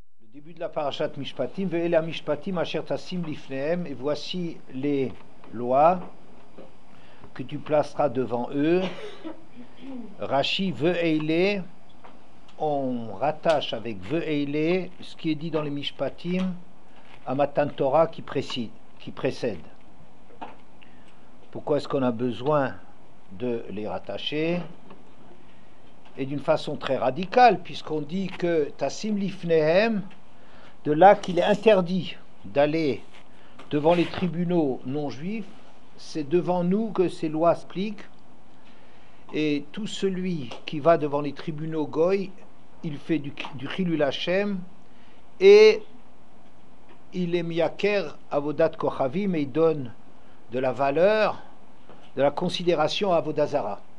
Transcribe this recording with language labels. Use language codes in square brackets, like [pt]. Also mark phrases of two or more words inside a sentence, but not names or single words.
[fr] Début de la [he] פרשת משפטים, ואלה משפטים אשר תשים לפניהם, [fr] et voici les lois que tu placeras devant eux. Rashi Ve'ele, on rattache avec Ve'ele ce qui est dit dans les Mishpatim à [he] מתן תורה [fr] qui précède. Pourquoi est-ce qu'on a besoin de les rattacher? Et d'une façon très radicale, puisqu'on dit que [he] תשים לפניהם, [fr] de là qu'il est interdit d'aller devant les tribunaux non juifs, c'est devant nous que ces lois s'appliquent, et tout celui qui va devant les tribunaux goy, il fait du [he] חילול השם, [fr] et il est [he] מייקר עבודת כוכבים, [fr] et il donne de la valeur, de la considération à [he] עבודה זרה.